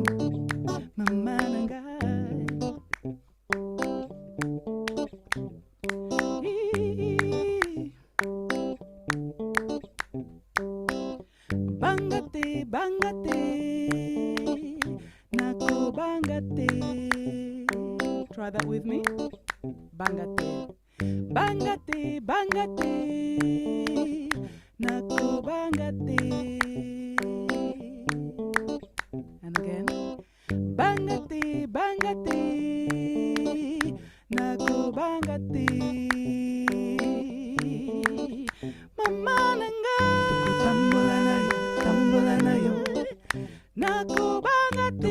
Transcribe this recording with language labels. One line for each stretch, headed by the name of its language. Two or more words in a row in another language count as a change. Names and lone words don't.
Lingala: Mama na ngai. Banga te, Nako banga te.
English: Try that with me.
Lingala: Banga te, Nako banga te.
English: And again.
Lingala: Banga te, Nako banga te. Mama na ngai. Tambola nayo. Nako banga te.